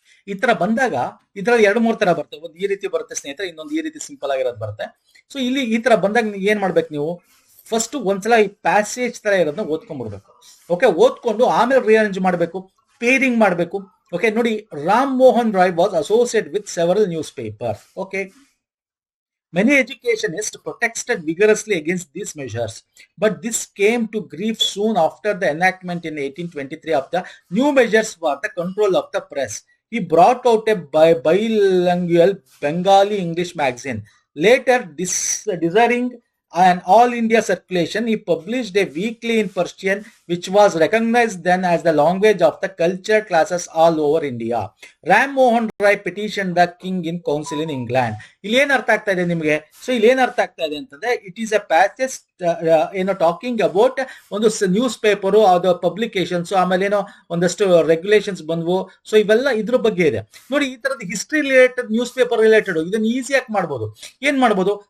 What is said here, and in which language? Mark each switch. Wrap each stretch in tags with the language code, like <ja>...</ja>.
<kn>ಈ ತರ ಬಂದಾಗ ಇದ್ರಲ್ಲಿ 2-3 ತರ ಬರ್ತವೆ. ಒಂದು ಈ ರೀತಿ ಬರುತ್ತೆ ಸ್ನೇಹಿತರೆ, ಇನ್ನೊಂದು ಈ ರೀತಿ ಸಿಂಪಲ್ ಆಗಿರೋದು ಬರುತ್ತೆ. ಸೊ ಇಲ್ಲಿ ಈ ತರ ಬಂದಾಗ ಏನ್ ಮಾಡ್ಬೇಕು ನೀವು? ಫಸ್ಟ್ ಒಂದ್ಸಲ ಈ ಪ್ಯಾಸೇಜ್ ತರ ಇರೋದನ್ನ ಓದ್ಕೊಂಡ್ಬಿಡ್ಬೇಕು. ಓಕೆ, ಓದ್ಕೊಂಡು ಆಮೇಲೆ ರಿಅರೇಂಜ್ ಮಾಡಬೇಕು, ಪೇರಿಂಗ್ ಮಾಡಬೇಕು.</kn> <en>Okay, ನೋಡಿ, Ram Mohan Roy was associate with several newspaper. Okay, many educationists protested vigorously against these measures, but this came to grief soon after the enactment in 1823 of the new measures for the control of the press. He brought out a bilingual Bengali English magazine. Later, desiring an all-India circulation, he published a weekly in Persian, which was recognized then as the language of the cultured classes all over India. Ram Mohan Roy petitioned the king in council in England.</en> <kn>ಇಲ್ಲಿ ಏನ್ ಅರ್ಥ ಆಗ್ತಾ ಇದೆ ನಿಮಗೆ? So ಇಲ್ಲಿ ಏನ್ ಅರ್ಥ ಆಗ್ತಾ ಇದೆ ಅಂತಂದ್ರೆ,</kn> <en>it is a passage</en> <kn>ಏನೋ</kn> <en>talking about</en> <kn>ಒಂದು ನ್ಯೂಸ್ ಪೇಪರು, ಅದು ಪಬ್ಲಿಕೇಶನ್ಸ್, ಆಮೇಲೆ ಏನೋ ಒಂದಷ್ಟು ರೆಗ್ಯುಲೇಷನ್ಸ್ ಬಂದ್ವು. ಸೊ ಇವೆಲ್ಲ ಇದ್ರ ಬಗ್ಗೆ ಇದೆ. ನೋಡಿ, ಈ ತರದ history related, news paper related ಇದನ್ನ ಈಸಿಯಾಗಿ ಮಾಡ್ಬೋದು. ಏನ್ ಮಾಡ್ಬೋದು?</kn>